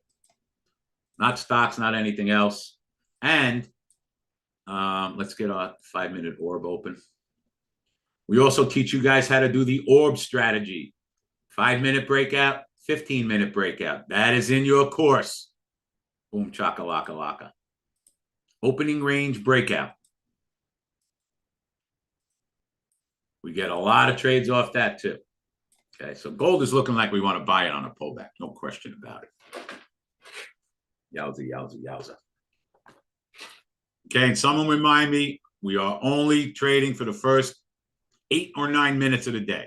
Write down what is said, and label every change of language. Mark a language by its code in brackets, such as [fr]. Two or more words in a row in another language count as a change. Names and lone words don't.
[en] Not stocks, not anything else. And let's get our 5-minute orb open. We also teach you guys how to do the orb strategy. 5-minute breakout, 15-minute breakout. That is in your course. Boom, chaka, laka, laka. Opening range breakout. We get a lot of trades off that too. Okay, so gold is looking like we want to buy it on a pullback. No question about it. Yowza, yowza, yowza. Okay, and someone remind me, we are only trading for the first 8 or 9 minutes of the day.